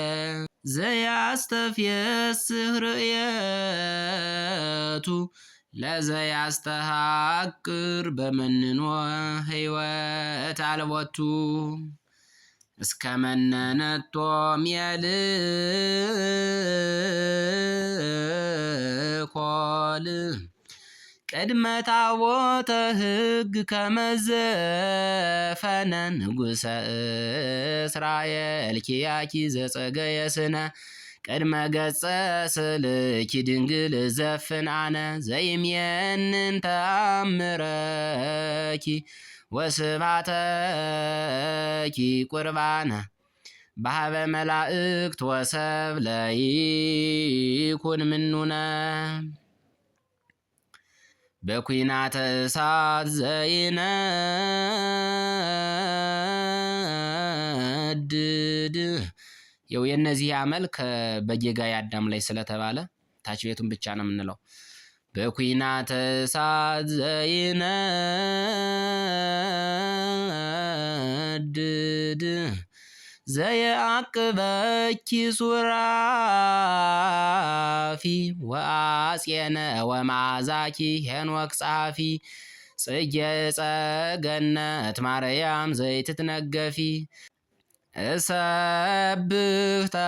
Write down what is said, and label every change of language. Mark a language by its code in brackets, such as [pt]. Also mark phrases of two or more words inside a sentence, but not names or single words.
[gez] ዘያስተፍየስህ ርእየቱ ለዘያስተሃቅር በመንኖ ሕይወት አልቦቱ እስከ መነነቶ ሜልኮል ቅድመ ታቦተ ሕግ ከመዘፈነ ንጉሠ እስራኤል ኪያኪ ዘጸገየ ስነ ቅድመ ገጸ ስልኪ ድንግል ዘፍን አነ ዘይሜንን ተአምረኪ ወስብሐተኪ ቁርባነ በሀበ መላእክት ወሰብ ለይኩን ምኑነ በኩናተ እሳት ዘይነድድ [am] የው የነዚህ አመል [gez] በጌጋይ አዳም [am] ላይ ስለተባለ ታች ቤቱን ብቻ ነው የምንለው። [gez] በኩናተ እሳት ዘይነድድ ዘየአቅበኪ ሱራፊ ወአጼነ ወማዛኪ ሄኖክ ጸሐፊ ጽጌ ጸገነት ማርያም ዘይትትነገፊ እሰብህ